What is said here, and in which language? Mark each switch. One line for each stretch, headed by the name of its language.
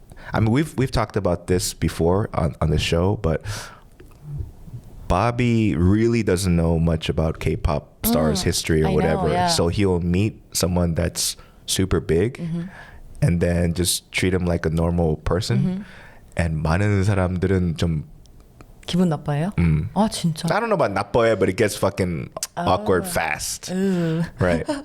English: I mean, we've talked about this before on the show, but Bobby really doesn't know much about K-pop stars' history or I know, whatever. yeah. So he'll meet someone that's super big, and then just treat him like a normal person.
Korean: And 많은 사람들은 좀 기분 나빠요? 아 진짜.
English: I don't know about
Korean: 나빠요,
English: but it gets fucking awkward fast. Right.